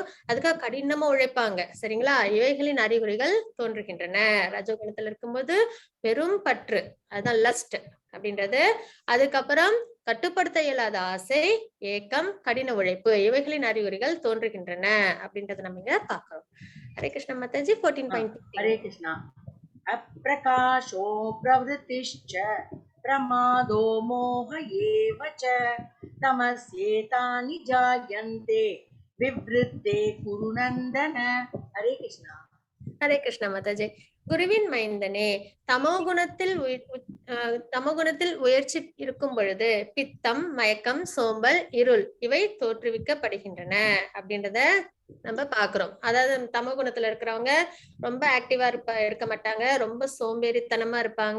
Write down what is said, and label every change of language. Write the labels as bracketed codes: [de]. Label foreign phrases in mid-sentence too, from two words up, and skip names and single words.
[ta] அதுக்காக கடினமா உழைப்பாங்க. சரிங்களா. இவைகளின் அறிகுறிகள் தோன்றுகின்றன. ரஜோகுணத்துல இருக்கும்போது பெரும் பற்று, அதுதான் லஸ்ட் அப்படின்றது. அதுக்கப்புறம் கட்டுப்படுத்த இயலாத ஆசை, ஏக்கம், கடின உழைப்பு, இவைகளின் அறிகுறிகள் தோன்றுகின்றன அப்படின்றத நம்ம இங்க பாக்குறோம். ஹரே கிருஷ்ண மாதாஜி. 14.15. [sa] हरे कृष्णा. अप्रकाशो प्रवृत्तिश्च प्रमादो मोह एव च तमस्येतानि जायन्ते विवृद्धे कुरु नन्दन. हरे कृष्णा. [ta] ஹரே கிருஷ்ண மாதாஜி. குருவின் மைந்தனே, தமோகுணத்தில் உயர்ச்சி இருக்கும் பொழுது பித்தம், மயக்கம், சோம்பல், இருள் இவை தோற்றுவிக்கப்படுகின்றன அப்படின்றத நம்ம பாக்குறோம். அதாவது தமோ குணத்துல இருக்கிறவங்க ரொம்ப ஆக்டிவா இருக்க மாட்டாங்க, ரொம்ப சோம்பேறித்தனமா இருப்பாங்க.